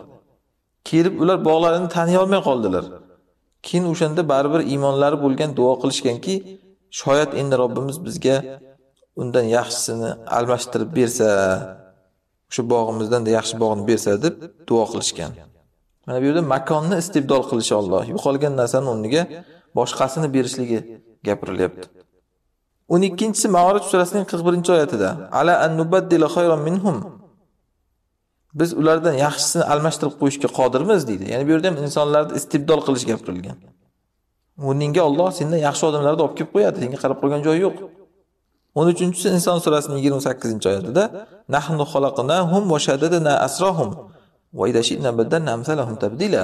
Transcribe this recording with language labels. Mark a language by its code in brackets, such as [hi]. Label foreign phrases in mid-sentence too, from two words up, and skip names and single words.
[uz] Kelib ular bog'larini taniy olmay qoldilar. Keyin o'shanda baribir iymonlari bo'lgan duo qilishganki, shoyat endi Robbimiz bizga undan yaxshisini almashtirib bersa, o'sha bog'imizdan da yaxshi bog'ni bersa deb duo qilishgan. Mana bu yerda makonni istibdol qilishi Alloh, yo'qolgan narsani o'rniga boshqasini berishligi gapirilyapti. 12-si Ma'orij surasining 41-oyatida [ar] على أن نبدل خيرا منهم. [uz] Biz ulardan yaxshisini almashtirib qo'yishga qodirmiz deydi. Ya'ni bu yerda ham insonlarni istibdol qilish gapirilgan. O'rniga Alloh sendan yaxshi odamlarni olib kelib qo'yadi, senga qarab qo'ygan joyi yo'q. 13-si Inson surasining 28-oyatida [ar] نحن خلقناهم وشددنا أسرهم وإذا شئنا بدلنا أمثالهم تبديلا.